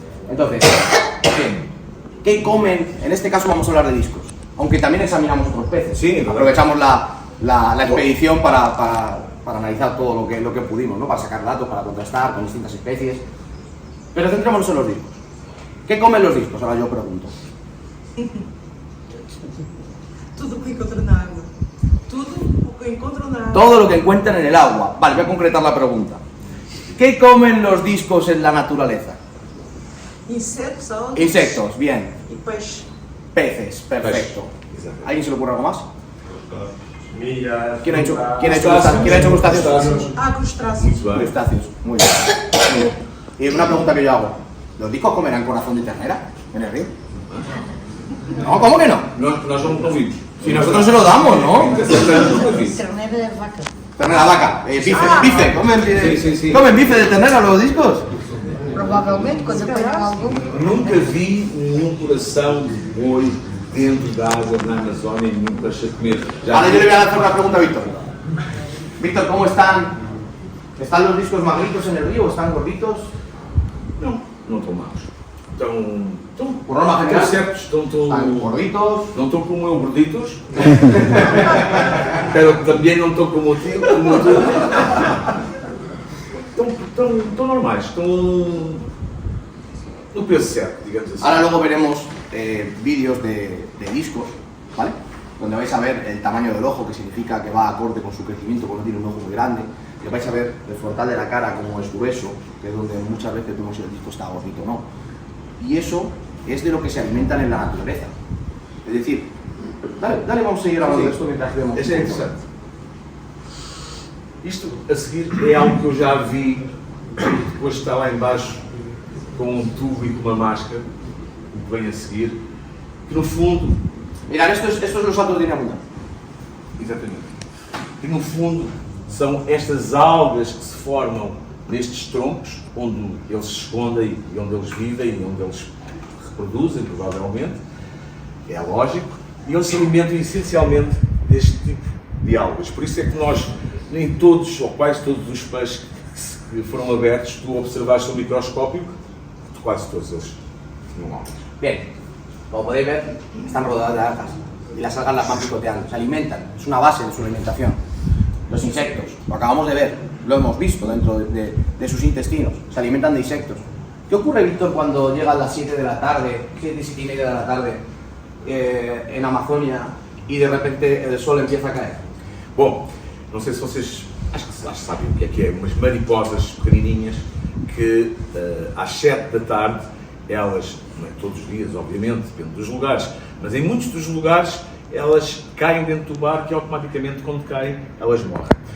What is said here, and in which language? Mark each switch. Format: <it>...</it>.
<es>Entonces, bien, ¿qué comen? En este caso vamos a hablar de discos, aunque también examinamos otros peces. Sí, claro. Aprovechamos la expedición para analizar todo lo que pudimos, ¿no? Para sacar datos, para contrastar con distintas especies. Pero centrémonos en los discos. ¿Qué comen los discos? Ahora yo pregunto.</es> <pt>Tudo o que encontra na água. Tudo o que encontram na água.</pt> <es>Todo lo que encuentran en el agua. Vale, voy a concretar la pregunta. ¿Qué comen los discos en la naturaleza?</es> <pt>Insetos, algas.</pt> <es>Insectos, bien.</es> <pt>E peixe.</pt> <es>Peces, perfecto.</es> <pt>Exatamente.</pt> <es>¿Alguien se le ocurre algo más? Millas. ¿Quién ha hecho crustáceos?</es> <pt>Há crustáceos. Muito bem.</pt> <es>Crustáceos, muy bien. Muy bien. Y una pregunta que yo hago. ¿Los discos comerán corazón de ternera en el río? No, ¿cómo que no?</es> <pt>Nós não vimos.</pt> <es>Si nosotros se lo damos, ¿no? Ternera de vaca. Ternera vaca, bife, ¿comen, Sí. ¿comen bife de ternera los discos?</es> <pt>Provavelmente, quando apanham algum. Nunca vi nenhum coração de boi dentro da água na Amazónia e nenhum peixe a comer.</pt> <es>Ahora yo le voy a hacer una pregunta a Víctor. Víctor, ¿cómo están? ¿Están los discos magritos en el río? ¿Están gorditos?</es> <pt>Não estão maus. Estão</pt> <es>Por norma general,</es> <pt>certos,</pt> <es>¿están gorditos?</es> <pt>não estão como eu gorditos, pero também não estão como o tio, como tu. Estão normais, estão no peso certo, digamos assim.</pt> <es>Ahora luego veremos vídeos de discos, ¿vale? Donde vais a ver el tamaño del ojo, que significa que va acorde con su crecimiento, porque no tiene un ojo muy grande. Que vais a ver el frontal de la cara como es grueso, que es donde muchas veces vemos si el disco está gordito o no. Y eso es de lo que se alimentan en la naturaleza. Es decir, dale, vamos a seguir hablando de esto mientras vemos.</es> <pt>Isso é interessante. Isto a seguir é algo que eu já vi, depois está lá em baixo com um tubo e com uma máscara, o que vem a seguir, que no fundo,</pt> <es>Mirad, esto es los saltos de dinamita.</es> <pt>exatamente, que no fundo são estas algas que se formam nestes troncos, onde eles se escondem e onde eles vivem e onde eles reproduzem, provavelmente, é lógico, e eles se alimentam essencialmente deste tipo de algas. Por isso é que nós, nem todos, ou quase todos os peixes que foram abertos, tu observaste no microscópio, quase todos eles tinham algas.</pt> <es>Bien, como podéis ver, están rodeadas de algas y las algas las van picoteando, se alimentan, es una base de su alimentación. Los insectos, lo acabamos de ver, lo hemos visto dentro de sus intestinos, se alimentan de insectos. ¿Qué ocurre, Víctor, cuando llega a las 7 de la tarde, 7 y media de la tarde, en Amazonia y de repente el sol empieza a caer?</es> <pt>Bom, não sei se vocês, acho que sabem o que é, umas mariposas pequenininhas que às 7 da tarde, elas, não é todos os dias, obviamente, depende dos lugares, mas em muitos dos lugares elas caem dentro do barco e automaticamente quando caem elas morrem.</pt>